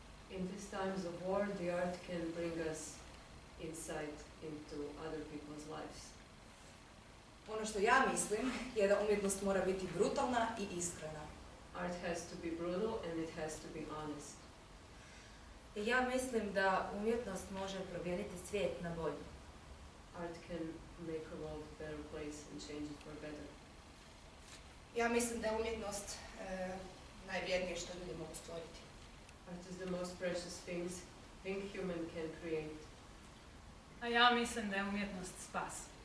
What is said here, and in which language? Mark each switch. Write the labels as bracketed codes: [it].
[en] In these times of war, the art can bring us insight into other people's lives. [hr] Ono što ja mislim je da umjetnost mora biti brutalna i iskrena. [en] Art has to be brutal and it has to be honest. [hr] I ja mislim da umjetnost može promijeniti svijet na bolje. [en] Art can make a world a better place and change it for better. [hr] Ja mislim da je umjetnost najvrijednije što ljudi mogu stvoriti. [en] Art is the most precious thing human can create. [hr] A ja mislim da je umjetnost spas.